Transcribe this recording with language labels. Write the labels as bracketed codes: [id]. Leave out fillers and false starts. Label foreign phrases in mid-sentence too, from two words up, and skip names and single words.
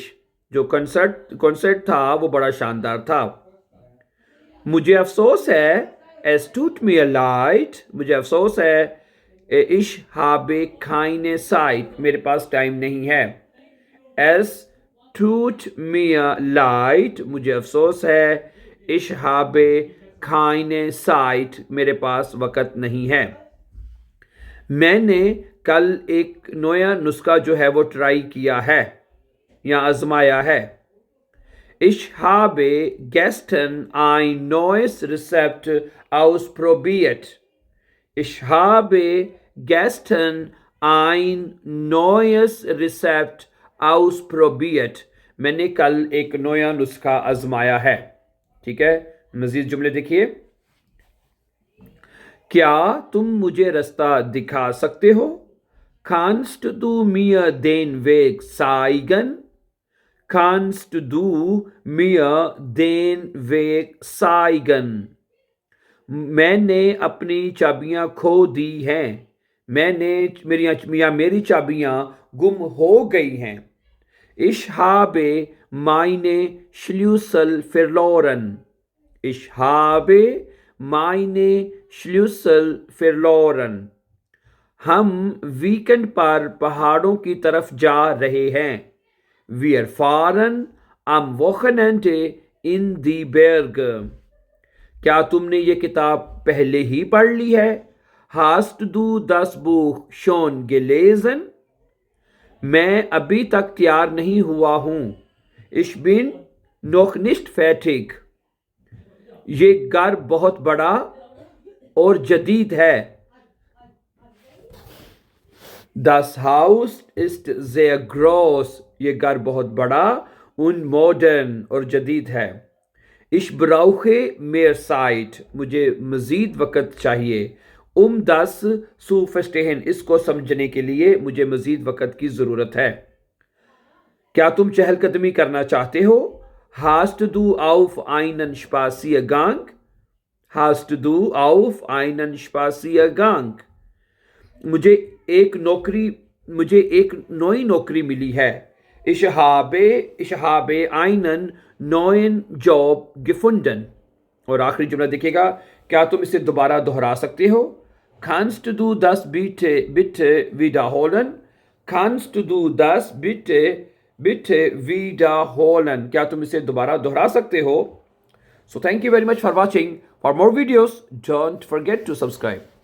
[hi] जो कॉन्सर्ट था वो बड़ा शानदार था. मुझे अफसोस है, [de] es tut mir leid, [hi] मुझे अफसोस है, [de] ich habe keine Zeit, [hi] मेरे पास टाइम नहीं है. [de] es tut mir leid, [hi] मुझे अफसोस है, [de] ich habe keine Zeit, [hi] मेरे पास वक़्त नहीं है. मैंने कल एक नया नुस्खा जो है वो ट्राई किया है या आजमाया है. [de] Ich habe gestern ein neues Rezept ausprobiert. Ich habe gestern ein neues Rezept ausprobiert. [hi] मैंने कल एक नया नुस्खा आजमाया है. ठीक है, मजीद जुमले देखिए. क्या तुम मुझे रास्ता दिखा सकते हो? [de] Kannst du mir den Weg zeigen? Kannst du mir den Weg zeigen? [hi] मैंने अपनी चाबियां खो दी हैं. मेरी चाबियां गुम हो गई हैं. [de] Ich habe meine Schlüssel verloren. Ich habe meine Schlüssel verloren. [hi] हम वीकेंड पर पहाड़ों की तरफ जा रहे हैं. [de] Wir fahren am Wochenende in die Berge. [hi] क्या तुमने ये किताब पहले ही पढ़ ली है? [de] Hast du das Buch schon gelesen? [hi] मैं अभी तक तैयार नहीं हुआ हूं. [de] Ich bin noch nicht fertig. [hi] ये घर बहुत बड़ा और जदीद है. [de] Das Haus ist sehr groß. [hi] ये घर बहुत बड़ा [de] und modern [hi] और जदीद है. [de] Ich brauche mehr Zeit. [hi] मुझे मजीद वक़्त चाहिए. [de] Das zu verstehen. [hi] इसको समझने के लिए मुझे मजीद वक़्त की ज़रूरत है. क्या तुम चहलकदमी करना चाहते हो? [de] Hast du auf einen Spaziergang? Hast du auf einen Spaziergang? [hi] मुझे एक नई नौकरी मिली है. [de] Ich habe einen neuen Job gefunden. [hi] और आखिरी जुमला देखिएगा. क्या तुम इसे दोबारा दोहरा सकते हो? [de] Kannst du das bitte wiederholen? Kannst du das bitte wiederholen? [hi] क्या तुम इसे दोबारा दोहरा सकते हो? [en] So thank you very much for watching. For more videos, don't forget to subscribe.